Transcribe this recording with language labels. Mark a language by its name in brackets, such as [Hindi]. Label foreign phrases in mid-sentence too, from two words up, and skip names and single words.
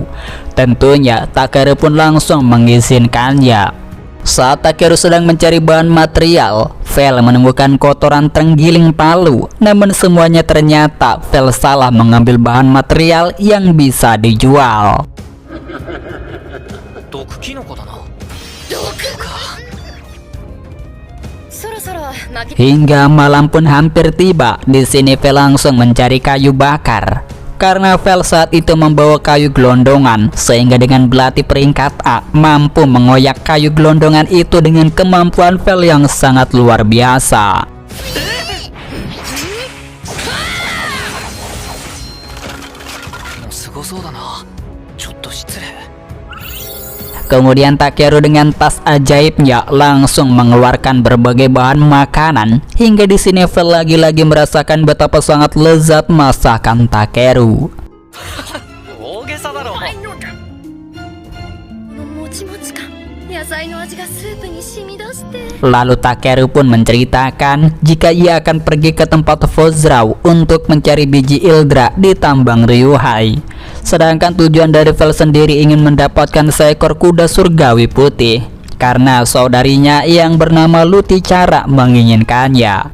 [Indonesian] Tentunya Takeru pun langsung mengizinkannya. Saat Takeru sedang mencari bahan material, Vel menemukan kotoran terenggiling palu. Namun semuanya ternyata Vel salah mengambil bahan material yang bisa dijual. [Japanese] 毒キノコだな。そろそろ巻き [Indonesian] Hingga malam pun hampir tiba. Di sini Vel langsung mencari kayu bakar. Karena Vel saat itu membawa kayu gelondongan, sehingga dengan belati peringkat A mampu mengoyak kayu gelondongan itu dengan kemampuan Vel yang sangat luar biasa. [Japanese] もうすごそうだな。ちょっと失礼。 [Indonesian] Kemudian Takeru dengan tas ajaibnya langsung mengeluarkan berbagai bahan makanan. Hingga di sini Vel lagi-lagi merasakan betapa sangat lezat masakan Takeru. [Japanese] 大げさだろ。このもちもち感、野菜の味がスープに染み出して。 [Indonesian] Lalu Takeru pun menceritakan jika ia akan pergi ke tempat Fozrau untuk mencari biji Ildra di tambang Ryuhai. Sedangkan tujuan dari Vel sendiri ingin mendapatkan seekor kuda surgawi putih karena saudarinya yang bernama Luticara menginginkannya.